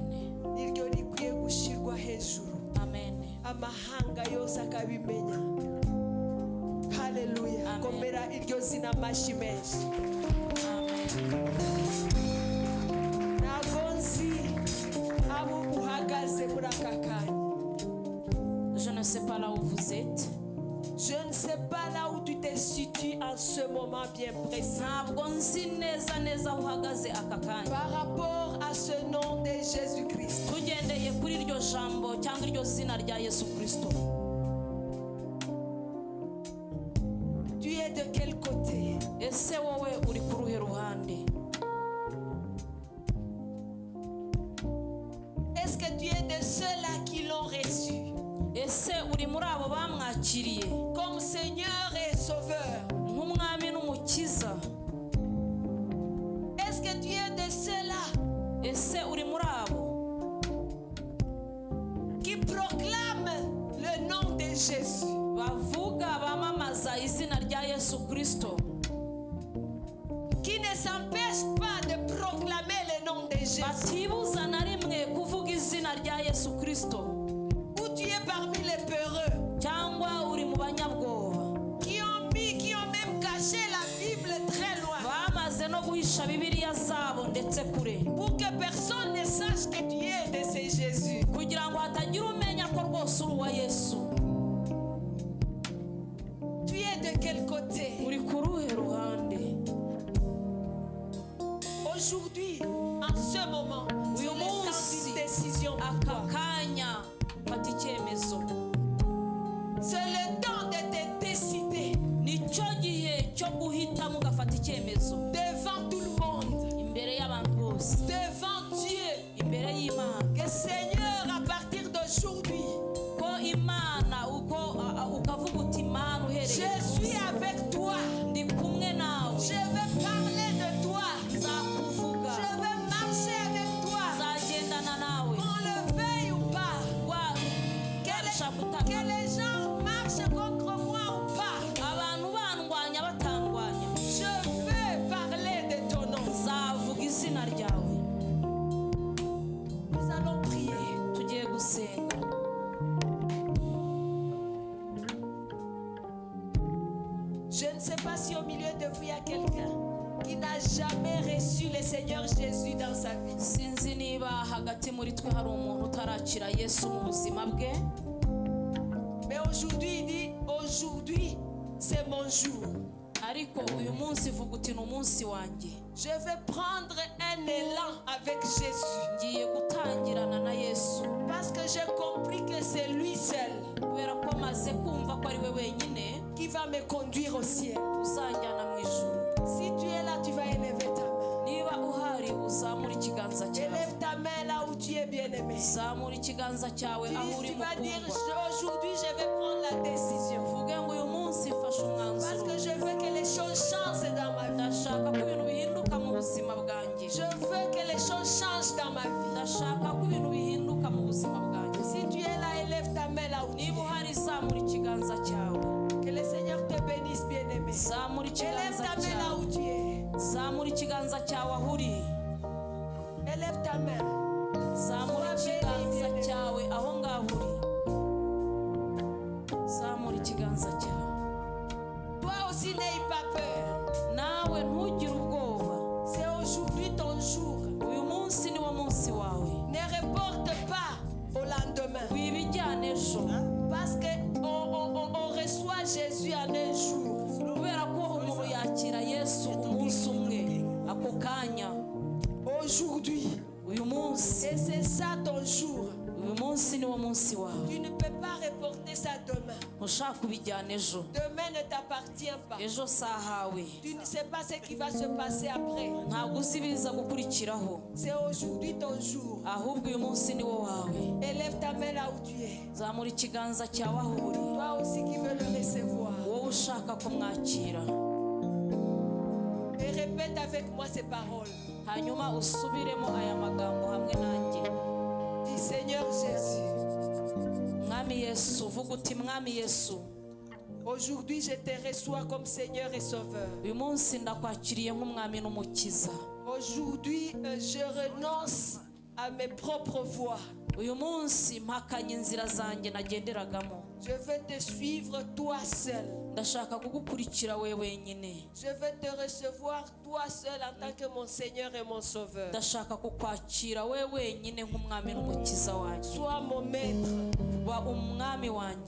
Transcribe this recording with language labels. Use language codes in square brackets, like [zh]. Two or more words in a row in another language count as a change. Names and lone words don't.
[rw] niryo rikwiye gushirwa hejuru, amen, amahanga yose akabimenya. Haleluya. Amen. Komera iryo zina amashyi menshi. amen. Ntabwo nzi abo uhagaze muri aka kanya. [fr] Je ne sais pas là où vous êtes. Je ne sais pas là où tu te situes en ce moment bien précis. [rw] Ntabwo nzi neza neza aho uhagaze aka kanya. [fr] Par rapport à ce nom de Jésus-Christ. [rw] Tugendeye kuri iryo jambo cyangwa iryo zina rya Yesu Kristo. [fr] Tu es de quel côté? [rw] Ese wowe uri ku ruhe ruhande? [fr] Est-ce que tu es de ceux-là qui l'ont reçu [rw] Ese uri muri abo bamwakiriye [fr] comme Seigneur et Sauveur? [rw] nk'umwami n'umukiza? [fr] Est-ce que tu es de ceux-là [rw] Ese uri muri abo [fr] qui proclament le nom de Jésus? [rw] bavuga bamamaza izina rya Yesu Kristo, [fr] Qui ne s'empêchent pas de proclamer le nom de Jésus? [rw] batibuza na rimwe kuvuga izina rya Yesu Kristo? [fr] Ou tu es parmi les peureux [rw] Cyangwa uri mu banyabwoba [fr] qui ont même caché la Bible très loin [rw] bamaze no guhisha Bibiliya zabo ndetse kure, [fr] pour que personne ne sache que tu es de ce Jésus? [rw] kugira ngo hatagira umenya ko rwose uri uwa Yesu. [fr] Tu es de quel côté? [rw] Uri ku ruhe ruhande? [fr] Aujourd'hui, en ce moment, c'est [rw] Uyu [fr] le temps [rw] munsi, [fr] d'une décision pour [rw] aka [fr] toi. [rw] kanya fata icyemezo. [fr] C'est le temps de te décider [rw] Nicyo gihe cyo guhitamo ugafata icyemezo [fr] devant tout le monde, [rw] imbere y'abantu bose, [fr] devant Dieu, [rw] imbere y'Imana, [fr] que Seigneur, à partir d'aujourd'hui, [rw] ko Imana ukavuga uti Imana [fr] je [rw] uhereye [fr] suis avec toi. [rw] ndi kumwe nawe, [fr] Je veux parler de toi. [rw] nzakuvuga, [fr] Je veux marcher avec toi. [rw] nzagendana nawe, [fr] On le veuille ou pas. Que les gens marchent contre moi ou pas. [rw] abantu bandwanya batandwanya, [fr] Je veux parler de ton nom. [rw] nzavuga izina ryawe. [fr] Nous allons prier. [rw] Tugiye gusenga. [fr] Je ne sais pas si au milieu de vous il y a quelqu'un qui n'a jamais reçu le Seigneur Jésus dans sa vie. [rw] Sinzi niba hagati muri twe hari umuntu utarakira Yesu mu buzima bwe, [fr] Mais aujourd'hui, il dit, aujourd'hui, c'est mon jour. [rw] ariko uyu munsi vuga uti ni umunsi wanjye. [fr] Je vais prendre un élan avec Jésus. [rw] Ngiye gutangirana na Yesu [fr] Parce que j'ai compris que c'est lui seul [rw] kubera ko maze kumva ko ari we wenyine [fr] qui va me conduire au ciel. [rw] uzanjyana mu ijuru. [fr] Si tu es là, tu vas élever ta main. [rw] Niba uhari uzamura ikiganza cyawe, [fr] Élève ta main là où tu es bien-aimé. [rw] zamura ikiganza cyawe aho uri [fr] Tu vas dire, [rw] mukundwa, [fr] aujourd'hui, je vais prendre la décision. [rw] uvuge ngo uyu munsi mfashe [fr] Parce [rw] umwanzuro, [fr] que je veux que les choses changent dans ma vie. [rw] ndashaka ko ibintu bihinduka mu buzima bwanjye, [fr] Je veux que les choses changent dans ma vie. [rw] ndashaka ko ibintu bihinduka mu buzima bwanjye. [fr] Si tu es là, élève ta main là où tu [rw] Niba [fr] es. [rw] uhari zamura ikiganza cyawe, [fr] Que le Seigneur te bénisse, bien-aimé. [rw] zamura [fr] Élève [rw] ikiganza [fr] ta main là [rw] cyawe, [fr] où tu es. [rw] zamura ikiganza cyawe aho uri, [fr] Élève ta main. [rw] zamura ikiganza cyawe aho ngaho uri, zamura ikiganza cyawe. [fr] Toi aussi, n'aie pas peur. [rw] Nawe ntugire ubwoba, [fr] C'est aujourd'hui ton jour. [rw] uyu munsi ni wo munsi wawe. [fr] Ne reporte pas au lendemain. [rw] Wibijyana ejo, [fr] Parce qu'on reçoit Jésus en un jour. [rw] kubera ko umuntu yakira Yesu umunsi umwe, ako kanya. [fr] Aujourd'hui. [rw] Uyu munsi, [fr] Et c'est ça ton jour. [rw] uyu munsi ni wo munsi wawe. [fr] Tu ne peux pas reporter ça demain. [rw] Ntushaka kubijyana ejo, [fr] Demain ne t'appartient pas. [rw] ejo si ahawe. [fr] Tu ne sais pas ce qui va se passer après. [rw] Ntabwo uzi ibiza gukurikiraho, [fr] C'est aujourd'hui ton jour. [rw] ahubwo uyu munsi ni wo wawe. [fr] Élève ta main là où tu es. [rw] Zamura ikiganza cyawe aho uri, [fr] Toi aussi qui veux le recevoir. [rw] wowe ushaka kumwakira, [fr] Et répète avec moi ces paroles. [rw] hanyuma usubiremo aya magambo hamwe nanjye. [fr] Dis Seigneur Jésus, [rw] Mwami Yesu, vuga uti Mwami Yesu, [fr] aujourd'hui je te reçois comme Seigneur et Sauveur. [rw] uyu munsi ndakwakiriye nk'umwami n'umukiza. [fr] Aujourd'hui, je renonce à mes propres voies. [rw] uyu munsi mpakanye inzira zanjye nagenderagamo. [fr] Je vais te suivre toi seul. [rw] Ndashaka kugukurikira wewe wenyine. [fr] Je vais te recevoir toi seul en tant que mon Seigneur et mon Sauveur. [rw] Ndashaka kukwakira wewe wenyine nk'umwami n'umukiza wanjye. [fr] Sois mon maître. [rw] Ba umwami wanjye.